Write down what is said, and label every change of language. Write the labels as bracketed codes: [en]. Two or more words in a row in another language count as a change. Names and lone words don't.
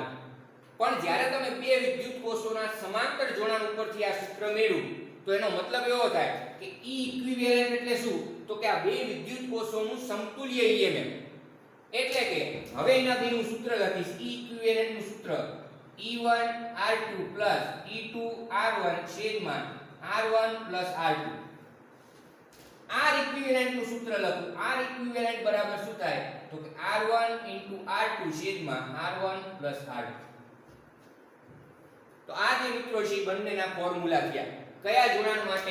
[gu] પણ જ્યારે તમે બે વિદ્યુત કોષોના સમાંતર જોડાણ ઉપરથી આ સૂત્ર મેળવો તો એનો મતલબ એવો થાય કે e ઇક્વિવેલન્ટ એટલે શું તો કે આ બે વિદ્યુત કોષોનું સમતુલ્ય emf. એટલે કે હવે એનાથી હું સૂત્ર લખીશ e ઇક્વિવેલન્ટ નું સૂત્ર e1 r2 e2 r1 છેદમાં r1 r2. r ઇક્વિવેલન્ટ નું સૂત્ર લખું r ઇક્વિવેલન્ટ બરાબર શું થાય તો કે r1 r2 છેદમાં r1 r2. તો આ જે મિત્રો છે બંનેના ફોર્મ્યુલા થયા કયા જોડાણ માટે?